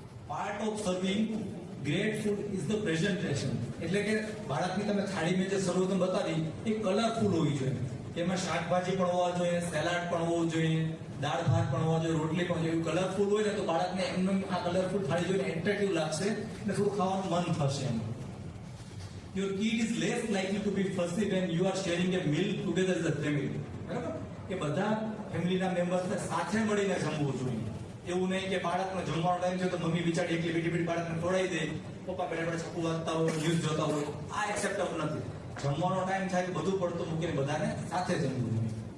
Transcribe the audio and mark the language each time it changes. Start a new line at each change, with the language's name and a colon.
English: Part of serving great food is the presentation.
Gujarati: એટલે કે બાળકની તમે થાળી મેં જે સર્વોત્તમ બતાવી એ કલરફુલ હોવી જોઈએ. એમાં શાકભાજી પણ હોવા જોઈએ, સેલાડ પણ હોવું જોઈએ, દાળ ભાત પણ હોવા જોઈએ, રોટલી પણ જોઈએ. કલરફુલ હોય ને તો બાળકને એમને આ કલરફુલ થાળી જોઈને એટ્રેક્ટિવ લાગશે અને થોડું ખાવાનું મન થશે.
English: Your kid is less likely to be fussy when you are sharing a meal together as a family.
Gujarati: બરાબર? કે બધા ફેમિલીના મેમ્બર્સને સાથે મળીને જમવું જોઈએ. એવું નહીં કે બાળકનો જમવાનો ટાઈમ છે તો મમ્મી બિચારી એકલી બેઠી બાળકને ખવડાવી દે, પપ્પા બેઠા છપ્પુ વાંચતા હોય, ન્યૂઝ જોતા હોય. આ એક્સેપ્ટેબલ નથી. જમવાનો ટાઈમ થાય તો બધું પડતું મૂકીને બધાને સાથે જમવું જોઈએ.